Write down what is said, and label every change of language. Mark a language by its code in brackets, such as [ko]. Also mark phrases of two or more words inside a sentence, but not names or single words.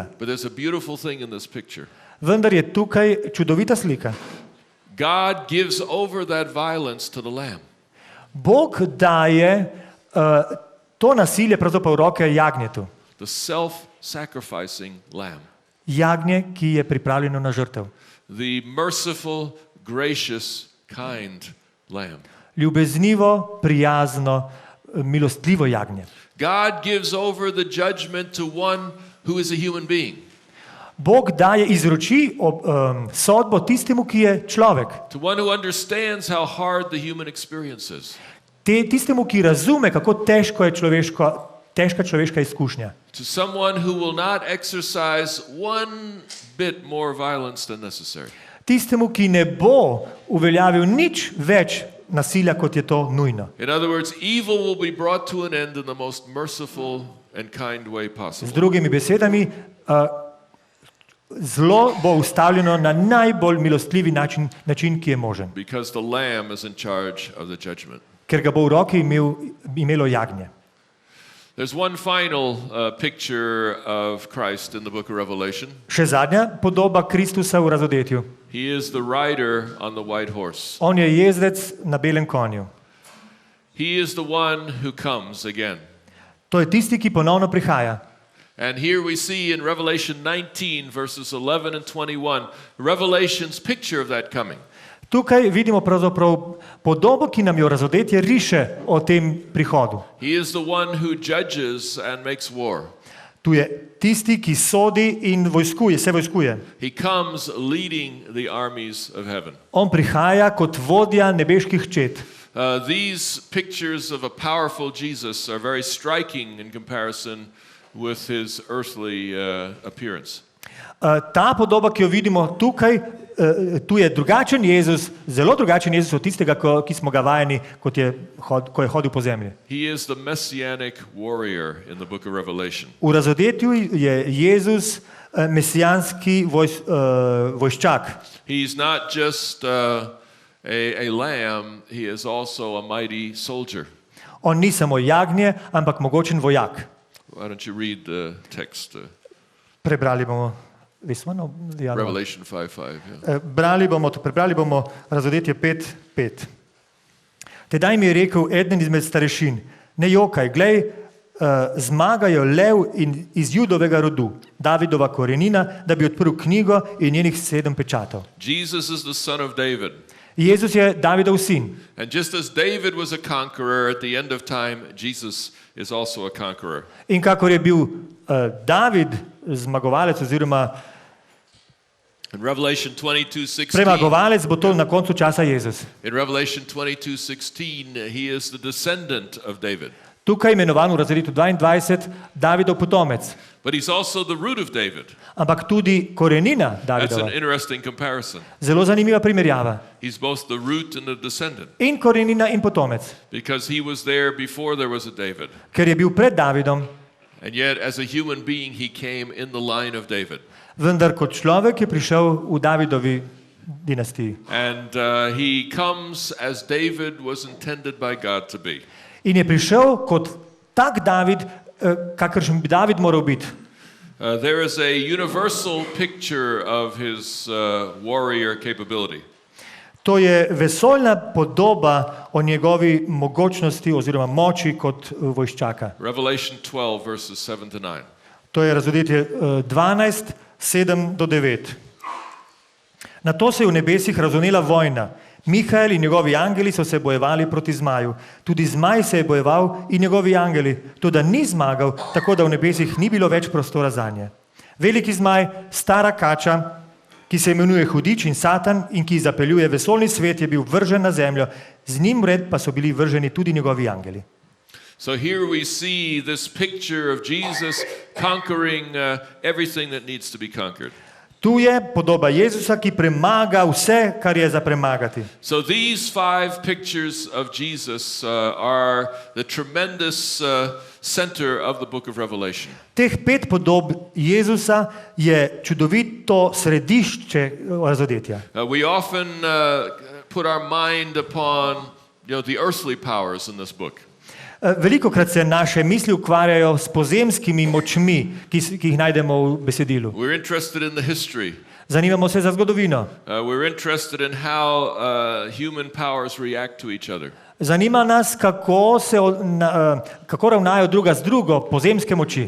[en] But there's a beautiful thing in this picture. [sl] Vendar je tukaj čudovita slika. [en] God gives over that violence to the Lamb. [sl] Bog daje to nasilje pravzaprav v roke jagnjetu. [en] The self-sacrificing Lamb. [sl] Jagnje, ki je pripravljeno na žrtev. [en] The merciful, gracious, kind Lamb. [sl] Ljubeznivo, prijazno, milostljivo jagnje. [en] God gives over the judgment to one who is a human being. [sl] Bog daje izroči sodbo tistemu, ki je človek. [en] To one who understands how hard the human experience is. [sl] Tistemu, ki razume, kako težka človeška izkušnja. [en] To someone who will not exercise one bit more violence than necessary. [sl] Tistemu, ki ne bo uveljavil nič več nasilja, kot je to nujno. [en] In other words, evil will be brought to an end in the most merciful and kind way possible. [sl] Z drugimi besedami, zlo bo ustavljeno na najbolj milostljivi način, ki je možen. [en] Because the Lamb is in charge of the judgment. [sl] Ker ga bo v roki imelo jagnje. [en] There's one final picture of Christ in the book of Revelation. [sl] Še zadnja podoba Kristusa v razodetju. [en] He is the rider on the white horse. [sl] On je jezdec na belem konju. [en] He is the one who comes again. [sl] To je tisti, ki ponovno prihaja. [en] And here we see in Revelation 19 verses 11 and 21, Revelation's picture of that coming. [sl] Tukaj vidimo pravzaprav podobo, ki nam jo razodetje riše o tem prihodu. [en] He is the one who judges and makes war. [sl] Tu je tisti, ki sodi in se vojskuje. [en] He comes leading the armies of heaven. [sl] On prihaja kot vodja nebeških čet. [en] These pictures of a powerful Jesus are very striking in comparison with his earthly appearance. [sl] Ta podoba, ki jo vidimo tukaj, tu je drugačen Jezus, zelo drugačen Jezus od tistega, ki smo ga vajeni, ko je hodil po zemlji. [en] He is the messianic warrior in the book of Revelation. [sl] V razodetju je Jezus mesijanski vojščak. [en] He's not just a lamb, he is also a mighty soldier. [sl] On ni samo jagnje, ampak mogočen vojak. [en] Why don't you read the text? [sl] Prebrali bomo [en] this one, or the other one? Revelation 5:5. [sl] Prebrali bomo razodetje 5:5. Tedaj mi je rekel eden izmed starešin, ne jokaj, glej, zmagajo lev iz Judovega rodu, Davidova korenina, da bi odprl knjigo in njenih 7 pečatov. [en] Jesus is the son of David. [sl] Jezus je Davidov sin. [en] And just as David was a conqueror at the end of time, Jesus is also a conqueror. [sl] In kakor je bil David zmagovalec oziroma [en] In Revelation 22:16, [sl] premagovalec, bo to na koncu časa Jezus. [en] in Revelation 22:16, he is the descendant of David. [sl] Tukaj imenovan v razredu 22 Davidov potomec, [en] But he's also the root of David. [sl] ampak tudi korenina [en] That's an [sl] Davidova. [en] interesting comparison. [sl] Zelo zanimiva primerjava. [en] He's both the root and the descendant, [sl] In korenina in potomec, [en] because he was there before there was a David. [sl] ker je bil pred Davidom, [en] And yet, as a human being, he came in the line of David. [sl] vendar kot človek je prišel v Davidovi dinastiji. [en] And he comes as David was intended by God to be. [sl] In je prišel kot tak David, kakršen bi David moral biti. [en] There is a universal picture of his warrior capability. [sl] To je vesoljna podoba o njegovi mogočnosti oziroma moči kot vojščaka. [en] Revelation 12, verses 7 to 9. [sl] To je Razodetje 12, 7 do 9. Na to se je v nebesih razvnela vojna. Mihael in njegovi angeli so se bojevali proti zmaju. Tudi zmaj se je bojeval in njegovi angeli, toda ni zmagal, tako da v nebesih ni bilo več prostora zanje. Veliki zmaj, stara kača, ki se imenuje Hudič in Satan in ki zapeljuje vesoljni svet, je bil vržen na zemljo, z njim vred pa so bili vrženi tudi njegovi angeli. [en] So here we see this picture of Jesus conquering everything that needs to be conquered. [sl] Tu je podoba Jezusa, ki premaga vse, kar je za premagati. [en] So these 5 pictures of Jesus are the tremendous center of the book of Revelation. [sl] Teh 5 podob Jezusa je čudovito središče Razodetja. [en] We often put our mind upon the earthly powers in this book. [sl] Velikokrat se naše misli ukvarjajo s pozemskimi močmi, ki jih najdemo v besedilu. [en] We're interested in the history. [sl] Zanimamo se za zgodovino. [en] We're interested in how human powers react to each other. [sl] Zanima nas, kako ravnajo druga z drugo pozemske moči.